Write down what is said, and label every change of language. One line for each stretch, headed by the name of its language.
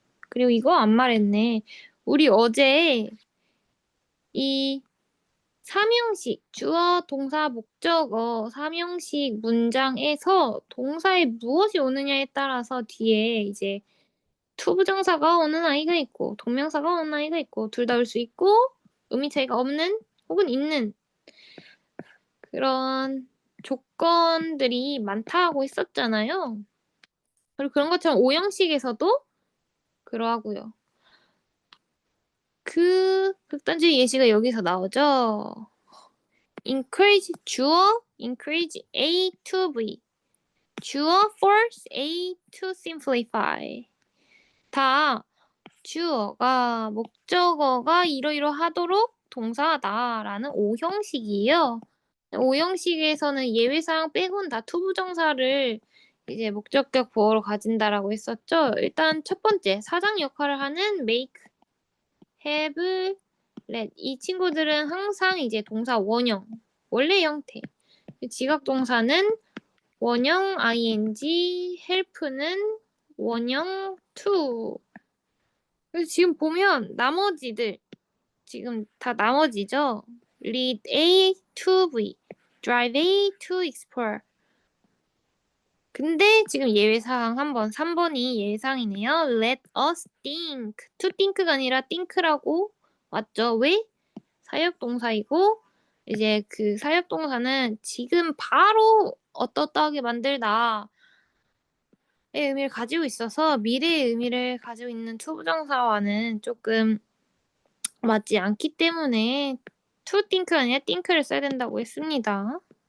Korean: 그리고 이거 안 말했네. 우리 어제 이 삼형식 주어, 동사, 목적어 삼형식 문장에서 동사에 무엇이 오느냐에 따라서 뒤에 이제 투부정사가 오는 아이가 있고 동명사가 오는 아이가 있고 둘 다 올 수 있고 의미 차이가 없는 혹은 있는 그런 조건들이 많다고 했었잖아요. 그리고 그런 것처럼 오형식에서도 그러하고요. 그 극단적인 예시가 여기서 나오죠. encourage 주어
English: encourage A to B
Korean: 주어
English: force A to simplify
Korean: 다 주어가 목적어가 이러이러하도록 동사다라는 오형식이에요. 오형식에서는 예외사항 빼고는 다 투부정사를 이제 목적격 보어로 가진다라고 했었죠. 일단 첫 번째 사장 역할을 하는 make, have, let 이 친구들은 항상 이제 동사 원형 원래 형태. 지각 동사는 원형 ing, help는 원형 to. 그래서 지금 보면 나머지들 지금 다 나머지죠.
English: lead A to B, drive A to explore.
Korean: 근데 지금 예외사항 한번 3번이 예외사항이네요.
English: Let us think.
Korean: To think가 아니라 think라고 왔죠. 왜? 사역동사이고 이제 그 사역동사는 지금 바로 어떻다하게 만들다 의 의미를 가지고 있어서 미래의 의미를 가지고 있는 투부정사와는 조금 맞지 않기 때문에 to think가 아니라 think를 써야 된다고 했습니다.